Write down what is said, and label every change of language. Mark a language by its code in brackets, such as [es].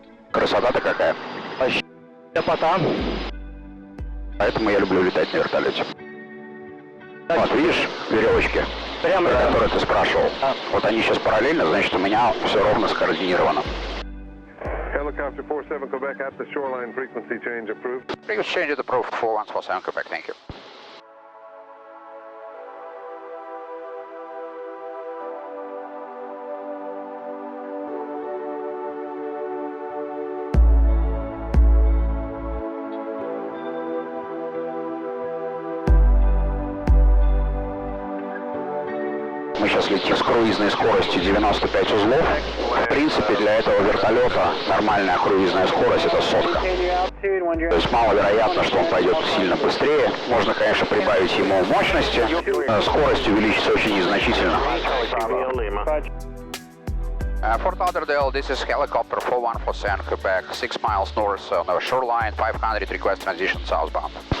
[ru] Красота-то какая. Потом. Поэтому я люблю летать на вертолете. Вот, видишь веревочки, про которые ты спрашивал? Вот они сейчас параллельно, значит, у меня все ровно скоординировано. [en] Helicopter 47 Quebec at the shoreline, frequency change approved. Frequency change is approved 4147 Quebec, thank you. [ru] Мы сейчас летим с круизной скоростью 95 узлов. В принципе, для этого вертолета нормальная круизная скорость это 100. То есть маловероятно, что он пойдет сильно быстрее. Можно, конечно, прибавить ему мощности. Скорость увеличится очень незначительно. [en] Fort Lauderdale, this is helicopter 4147 Quebec, 6 miles north on the shoreline, 500 request transition southbound.